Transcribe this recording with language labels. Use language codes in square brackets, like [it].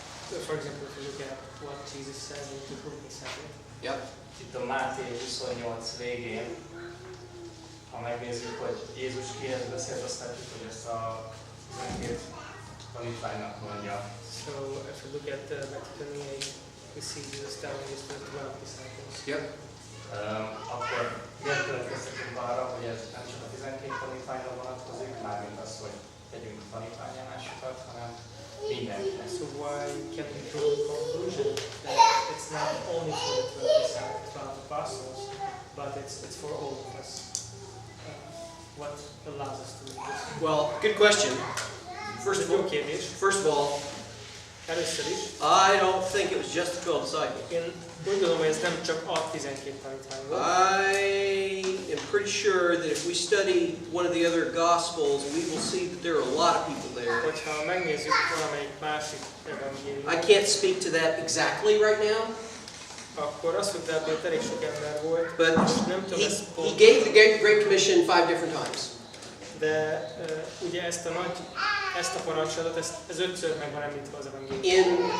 [en] So for example, if you look at what Jesus says and to whom he says it. Yep. [hu] Itt a Máté 28 végén, ha megnézzük, hogy Jézus kihez beszélt, azt látjuk, hogy ezt a 12 tanítványnak mondja. [en] So if you look at Matthew 28, we see Jesus telling this to the 12 disciples. Yep. [hu] Akkor miért következtetünk arra, hogy ez nem csak a 12 tanítványra vonatkozik, mármint az, hogy tegyünk tanítvánnyá másokat, hanem mindenkinek. [en] So why can we draw the conclusion that it's not only for the 12 apostles, but it's for all of us? What allows us to do this? Well, good question. First of all, [hu] először is, [en] I don't think it was just the 12 disciples. [hu] Én úgy gondolom, hogy ez nem csak a 12 tanítvány volt. [en] I am pretty sure that if we study one of the other Gospels, we will see that there are a lot of people there. [hu] Hogyha megnézzük valamelyik másik evangéliumot, [en] I can't speak to that exactly right now, [hu] akkor azt mondta, hogy elég sok ember volt, [en] but [hu] nem tudom ezt [en] he gave the Great Commission 5 different times. [hu] De ugye ezt a parancsolatot, ez 5-ször meg van említve az evangéliumban.